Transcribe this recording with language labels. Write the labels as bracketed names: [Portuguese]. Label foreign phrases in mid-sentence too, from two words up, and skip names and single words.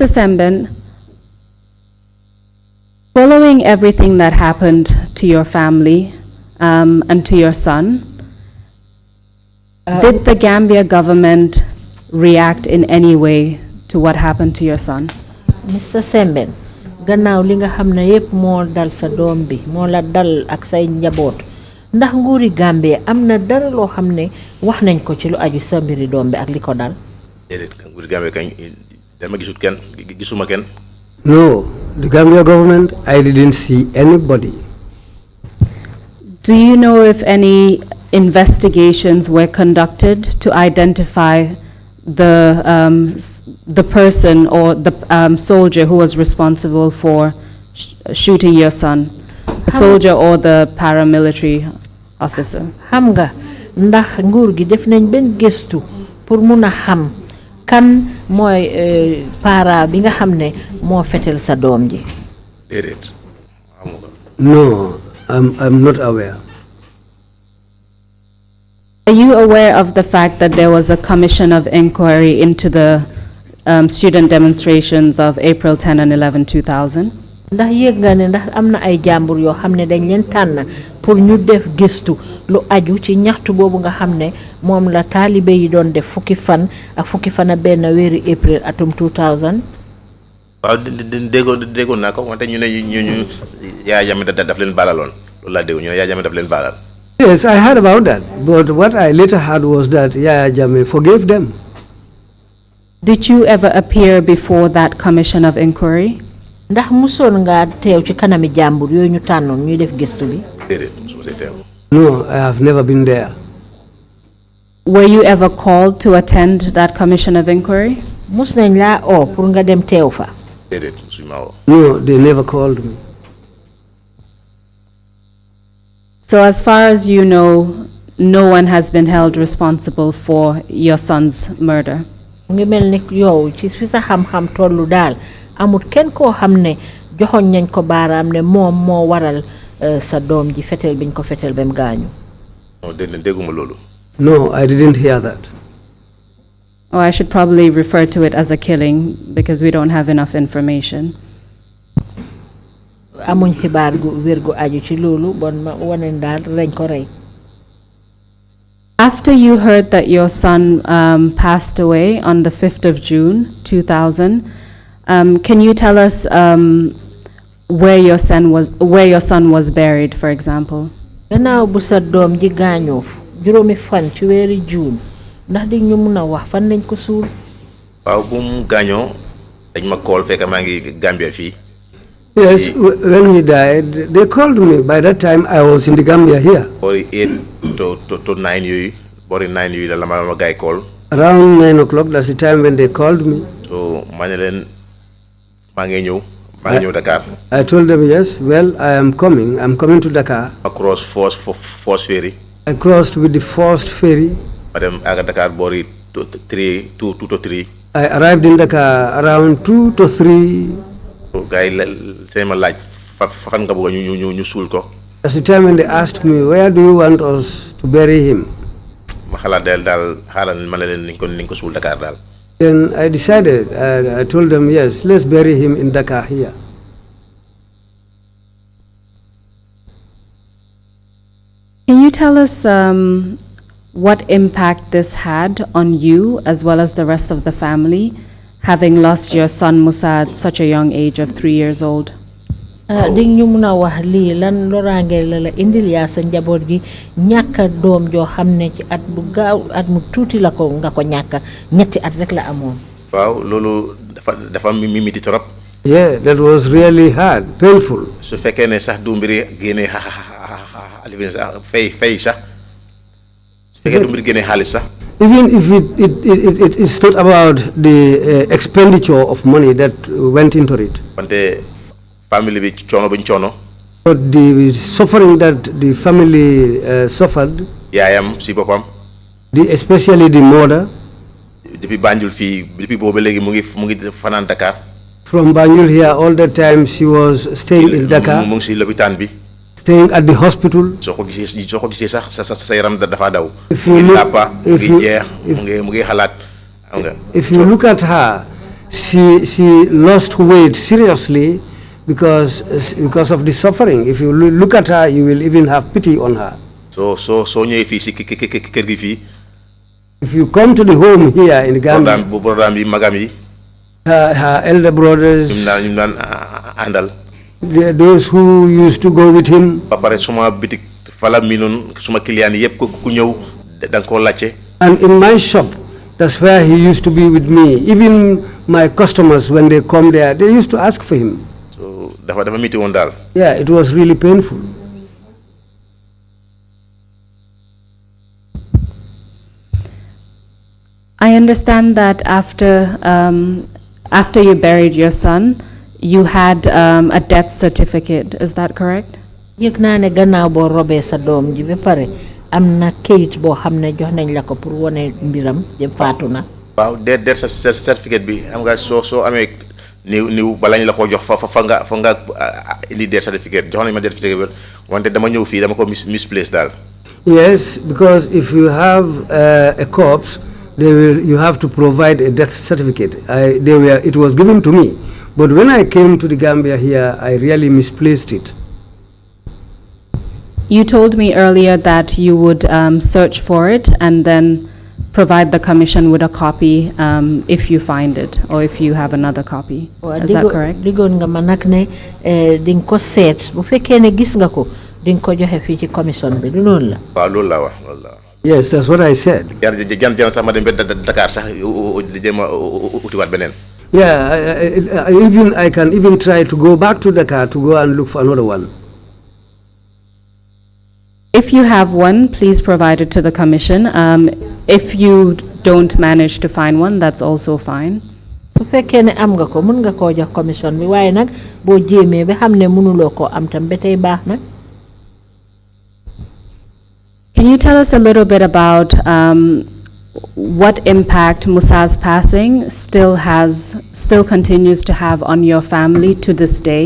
[English] Sambel, following everything that happened to your family and to your son, did the Gambia government react in any way to what happened to your son? Mr. Sambel, [Wolof] gannaaw li nga xam ne yépp moo dal sa doom bi moo la dal ak say njaboot ndax nguuri Gambia am na dara loo xam ne wax nañ ko ci lu aju sa mbiri doom bi ak li ko dal. déedéet nguuri Gambia kañ dama gisut kenn gisuma kenn. [English] No, the Gambia government, I didn't see anybody. Do you know if any investigations were conducted to identify the person or the soldier who was responsible for shooting your son? The soldier or the paramilitary officer? [Wolof] Xam nga ndax nguur gi def nañ ben gestu pour mëna xam kan moy para bi nga xamne mo fetel sa dom ji. Déedéet. [English] No, I'm not aware. Are you aware of the fact that there was a commission of inquiry into the student demonstrations of April 10 and 11, 2000? [Wolof] Ndax yegg nga ne ndax am na ay jàmbur yoo xam ne dañ leen tànn pour ñu def gëstu lu aju ci ñaxtu boobu nga xam ne moom la taalibe yi doon def fukki fan ak benn weeri April atum 2000. waaw déggoon naa ko wante ñu ne ñu Yaya Jammeh daf leen baalaloon loolu laa dégg ñu ne Yaya Jammeh daf leen baalal. [English] Yes, I heard about that, but what I later heard was that Yaya Jammeh forgave them. Did you ever appear before that commission of inquiry? [Wolof] Ndax musoon nga teew ci kanami jàmbur yooyu ñu tànnoon ñuy def gëstu bi? Déedéet musuma see teew. [English] No, I have never been there. Were you ever called to attend that commission of inquiry? [Wolof] Mus nañ laa oo pour nga dem teew fa? Déedéet musuñu ma oo. [English] No, they never called me. So as far as you know, no one has been held responsible for your son's murder? [Wolof] Ngi mel ni yow ci fi sa xam-xam tollu daal amul kenn koo xam ne joxoñ nañ ko baaraam ne moom moo waral sa doom ji fetel biñ ko fetel bem gaañu. Non, dégguma loolu. [English] No, I didn't hear that. Oh, I should probably refer to it as a killing because we don't have enough information. [Wolof] Amuñ xibaar gu wér gu aju ci loolu bon ma wane daal lañ ko rey. [English] After you heard that your son passed away on the 5th of June 2000, can you tell us where your son was buried, for example? [Wolof] Gannaaw bu sa doom ji gaañoo juróomi fan ci weeri June ndax di ñu mëna wax fan lañ ko suul? Waaw bu mu gaañoo dañ ma call fekk maa ngi Gambia fii. [English] Yes, when he died, they called me. By that time, I was in the Gambia here. [Wolof] Bori 8 to 9 yooyu, bori 9 yooyu la ma guy call. [English] Around 9 o'clock, that's the time when they called me. So, [Wolof] ma ne leen maa ngi ñëw Dakar. [English] I told them, yes, well, I'm coming to Dakar. Across first ferry. I crossed with the first ferry. [Wolof] Ma dem aga Dakar bori 2 to 3. [English] I arrived in Dakar around 2 to 3. As the time when they asked me, where do you want us to bury him? Then I decided, I told them, yes, let's bury him in Dakar here. Can you tell us what impact this had on you as well as the rest of the family, having lost your son Musa at such a young age of 3 years old? [Wolof] Ding ñu mëna wax li lan lorange la indil ya sa njabot gi ñaka doom jo xamne ci at bu gaaw at mu tuti la ko nga ko ñaka ñetti at rek la amone. Waaw lolu dafa mimiti trop. [English] Yeah, that was really hard, painful. [Wolof] Su fekkee ne sax du mbiri génné fay sax su fekkee du mbiri génné xaalis sax. [English] Even if it is not about the expenditure of money that went into it. [Wolof] Family bi choono buñ choono. [English] But the suffering that the family suffered. [Wolof] Yaayam si bopam. [English] Especially the mother. [Wolof] Depuis Banjul fi depuis bobu legi mu ngi fanan Dakar. [English] From Banjul here all the time she was staying in Dakar. [Wolof] Mu ngi si lopitaan bi. [English] Staying at the hospital. [Wolof] So ko gisee sax sa yaram dafa daw. [English] If you look at her, she lost weight seriously because of the suffering. If you look at her, you will even have pity on her. [Wolof] So ñëw fi ci kër gi fi. [English] If you come to the home here in Gambia, [Wolof] programme bi magam yi. [English] Her elder brothers. [Wolof] ñu naan àndal. [English] Those who used to go with him. [Wolof] Ba pare suma bitik fala minon suma client yépp ku ñëw dang ko laccé. [English] And in my shop, that's where he used to be with me. Even my customers, when they come there, they used to ask for him. [Wolof] So dafa miti won dal. [English] Yeah, it was really painful. I understand that after you buried your son, you had a death certificate. Is that correct? [Wolof] Yek na ne gannaaw bo robé sa dom ji be pare amna keuyit bo xamne jox nañ la ko pour woné mbiram dem fatuna. Waaw [English] death certificate [Wolof] bi am nga so amé niw balañ la ko jox fa nga indi [English] death certificate [Wolof] jox nañ ma [English] death certificate [Wolof] wante dama ñëw fi dama ko misplace dal. [English] Yes, because if you have a corpse, you have to provide a death certificate. It was given to me, but when I came to the Gambia here, I really misplaced it. You told me earlier that you would search for it and then provide the commission with a copy if you find it or if you have another copy. Is that correct? [Wolof] Digon nga manak ne ding ko set bu fekkee ne gis nga ko ding ko joxe fi ci commission bi du non la. Waaw loolu la wax loolu la. [English] Yes, that's what I said. Yeah, I can even try to go back to Dakar to go and look for another one. If you have one, please provide it to the commission. If you don't manage to find one, that's also fine. [Wolof] Su fekkee ne am nga ko mën nga ko jox commission bi waaye nag boo jéemee ba xam ne mënuloo ko am tam ba tey baax na. [English] Can you tell us a little bit about what impact Musa's passing still continues to have on your family to this day?